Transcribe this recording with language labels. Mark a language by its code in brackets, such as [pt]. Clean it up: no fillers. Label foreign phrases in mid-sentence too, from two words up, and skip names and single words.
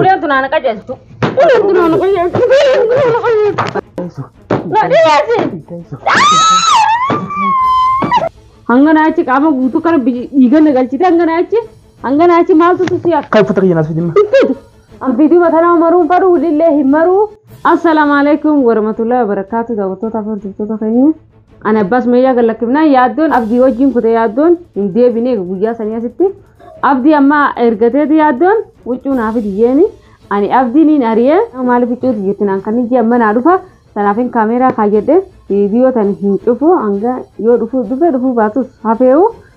[om] Uleen tunaana qajeeltu. Uleen tunaana qajeeltu. Hanganaachi qaama guutuu kana dhiiganna galchite hanganaachi maaltu tusi akka. Kan uffata kiyyan as fidimma. Ambiidii matanaa maruun fadhu lillee hin maruu. [ar] السلام عليكم ورحمة الله وبركاته. [om] Daawwattoota hordoftoota keenya. Ana abbas meeyyaa gallakifnaa yaaddoon abdii wajjin kute yaaddoon hin deebinee guyyaa sanii asitti. Abdii amma ergateeti yaaddoon huccuu naaf diyeeni. Ani abdiin ari'ee maaliif huccuuti jettiin an kan ijji amma naa dhufa. Sanaafin kaameeraa kaayyadhe viidiyoo tan hin cufu hanga yoo dhufuu baatus hafeewu.